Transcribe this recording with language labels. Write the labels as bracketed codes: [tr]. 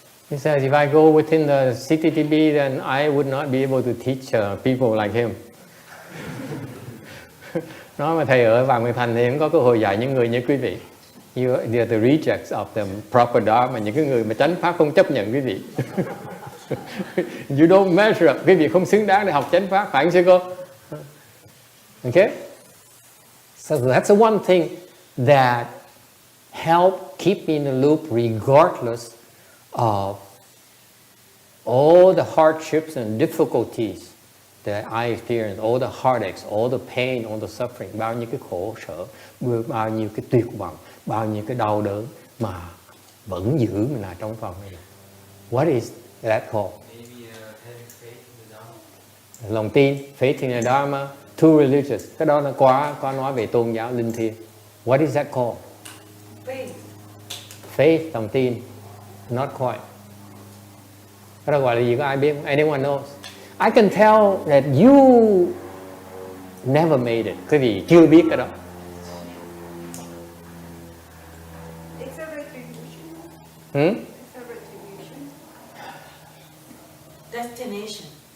[en] He says, if I go within the CTTB, then I would not be able to teach people like him. [vi] Nói mà thầy ở Vàng Nguyệt Thành thì không có cơ hội dạy những người như quý vị. [en] You are the rejects of the proper Dharma, [vi] những cái người mà chánh pháp không chấp nhận quý vị. [en] You don't measure up, [vi] quý vị không xứng đáng để học chánh pháp, phải không sư cô? [en] Okay? So that's the one thing that helped keep me in the loop regardless of all the hardships and difficulties that I experienced, all the heartaches, all the pain, all the suffering, [vi] bao nhiêu cái khổ sở, bao nhiêu cái tuyệt vọng, bao nhiêu cái đau đớn mà vẫn giữ mình lại trong phòng này. [en] What is that called? Maybe having faith in the Dharma. Lòng tin, faith in the Dharma, too religious. [vi] Cái đó nó quá nói về tôn giáo linh thiêng. [en] What is that called? Faith. Faith, lòng tin. Not quite. [vi] Cái đó gọi là gì có ai biết không? [en] Anyone knows? I can tell that you never made it. [vi] Quý vị chưa biết cái đó. [en] It's a retribution. Hmm? It's a retribution. Destination.